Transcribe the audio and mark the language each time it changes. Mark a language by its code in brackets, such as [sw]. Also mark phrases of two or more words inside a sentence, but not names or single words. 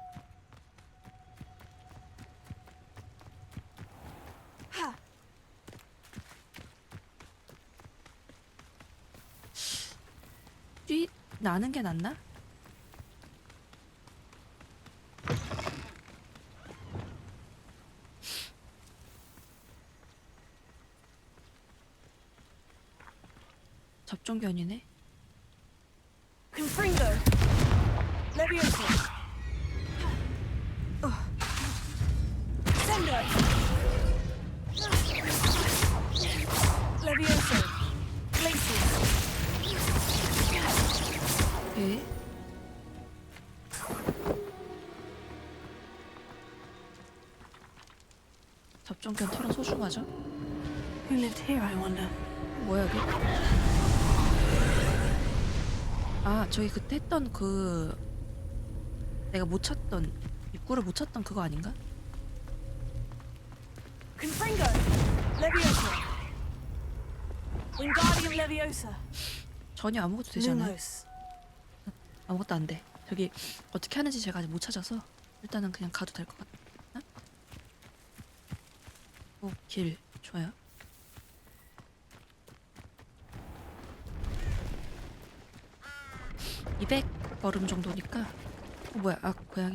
[ko] 뛰 나는 게 낫나? 접종견이네. Confringo. Leviosa. Sendo. Leviosa. Glacius. 예. 접종견 털은 소중하죠? [en] Who lived here, I wonder? [ko] 뭐야 여기? 아 저기 그때 했던 그 내가 못 찾던 입구를 못 찾던 그거 아닌가? Confringo. Leviosa. Wingardium Leviosa. 전혀 아무것도 되지 않아요. Lumos. 아무것도 안 돼. 저기 어떻게 하는지 제가 아직 못 찾아서 일단은 그냥 가도 될 것 같아. 오, 길 좋아요. (200걸음) 정도니까. 뭐야? 아 고양이.